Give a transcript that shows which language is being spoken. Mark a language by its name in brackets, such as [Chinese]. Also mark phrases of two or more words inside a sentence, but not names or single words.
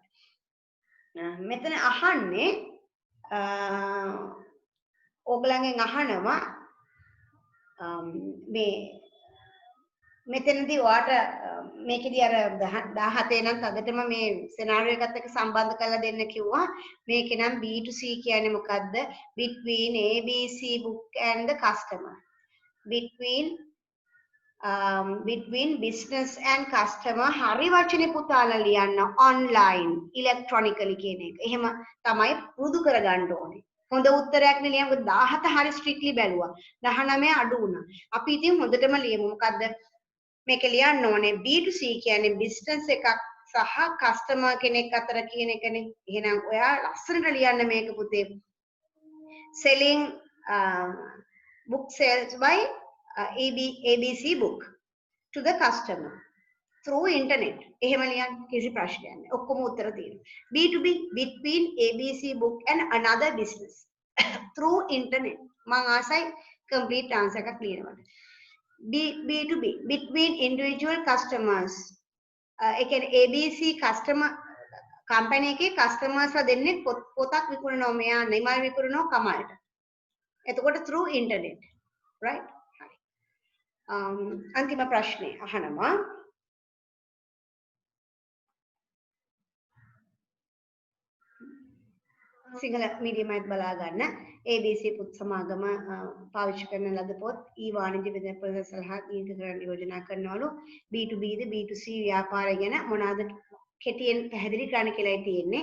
[Sinhala] මෙතන අහන්නේ ඕගලන්ගෙන් අහනවා මේ මෙතනදී ඔයාට මේකෙදී අර 17 නම් තදටම මේ සිනාරියෝ එකත් එක්ක සම්බන්ධ කරලා දෙන්න කිව්වා. මේකේ නම් B2C කියන්නේ මොකද්ද? [English] Between ABC book and the customer. Between business and customer [Sinhala] හරි වචනේ පුතාලා ලියන්න [English] online electronically [Sinhala] කියන එක. එහෙම තමයි පුරුදු කරගන්න ඕනේ. හොඳ උත්තරයක් නේ ලියමු. 17 හරි strictly බැලුවා. 19 අඩු වුණා. අපි ඉතින් හොඳටම ලියමු. මොකද්ද? මේක ලියන්න ඕනේ B2C කියන්නේ business එකක් සහ customer කෙනෙක් අතර කියන එකනේ. එහෙනම් ඔයා ලස්සනට ලියන්න මේක පුතේ. [English] selling book sales by ABC book to the customer through internet. [Sinhala] එහෙම ලියන්න කිසි ප්‍රශ්නයක් නැහැ. ඔක්කොම උත්තර තියෙනවා. [English] B2B between ABC book and another business through internet. [Sinhala] මම ආසයි [English] complete answer [Sinhala] එකක් ලියනවට. [English] B2B between individual customers. [Sinhala] ඒ කියන්නේ ABC [English] customer company [Sinhala] එකේ customers ලා දෙන්නේ පොතක් විකුණනවා. මෙයා නිමල් විකුණනවා කමල්ට. එතකොට [English] through internet. right? [Sinhala] අන්තිම ප්‍රශ්නේ අහනවා සිංහල මීඩියම් එකත් බලා ගන්න ABC පුත් සමාගම පාවිච්චි කරන ලද පොත් වාණිජ්‍ය විද්‍යාපරිසර සලහා දීර්ඝකරණ යෝජනා කරනවලු B2B ද B2C ව්‍යාපාරය ගැන මොනවාද කෙටියෙන් පැහැදිලි කරන්න කියලායි තියෙන්නේ.